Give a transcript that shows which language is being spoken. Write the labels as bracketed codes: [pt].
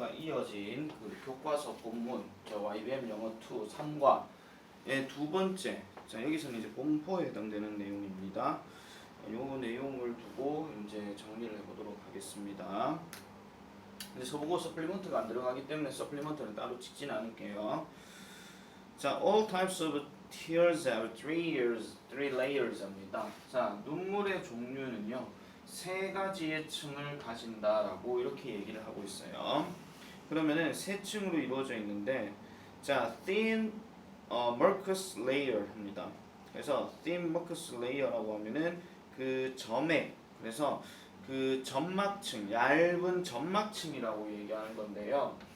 [ko] 이어진 그 교과서 본문 저 YBM 영어 2 3과의 두 번째. 자, 여기서는 이제 본포에 해당되는 내용입니다. 요 내용을 두고 이제 정리를 해보도록 하겠습니다. 근데 저보고 서플리먼트가 안 들어가기 때문에 서플리먼트는 따로 찍지는 않을게요. [en] 자, all types of tears have three layers입니다. [ko] 자, 눈물의 종류는요 세 가지의 층을 가진다라고 이렇게 얘기를 하고 있어요. 그러면은 세 층으로 이루어져 있는데, 자, [en] thin mucus layer [ko] 합니다. 그래서 [en] thin mucus layer [ko] 라고 하면은 그 점액, 그래서 그 점막층, 얇은 점막층이라고 얘기하는 건데요.